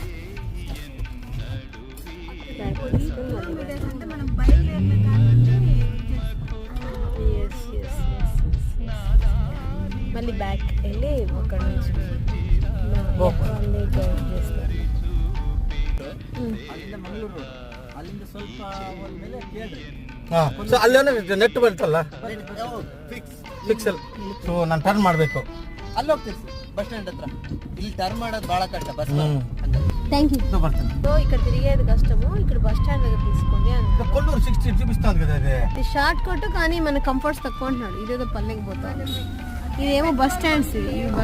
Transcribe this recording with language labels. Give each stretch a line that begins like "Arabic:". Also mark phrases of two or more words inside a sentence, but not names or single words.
Telugu: మళ్ళీ బ్యాక్ వెళ్ళి అక్కడ నుంచి గైడ్ చేస్తారు.
Kannada: ಅಲ್ಲೇ ನೆಟ್ ಬರ್ತಲ್ಲ ಫಿಕ್ಸಲ್. ಸೊ ನಾನು ಟರ್ನ್ ಮಾಡಬೇಕು, ಅಲ್ಲಿ ಹೋಗ್ತೀವಿ
English: bus stand
Kannada: ಹತ್ರ. ಇಲ್ಲಿ ಟರ್ನ್ ಮಾಡೋದು ಭಾಳ ಕಷ್ಟ ಬಸ್.
English: Thank you.
Telugu: సో ఇక్కడ తిరిగేది కష్టము, ఇక్కడ
English: bus stand
Telugu: దగ్గర తీసుకోండి అన్నారు. కొల్లూరు 60 చూపిస్తాను కదా, ఇది
English: short cut
Telugu: కానీ మన కంఫర్ట్స్ తక్కువ అంటున్నాడు. ఇదేదో పల్లెకి పోతాం, ఇదేమో
English: bus stands.
Telugu: ఈ బస్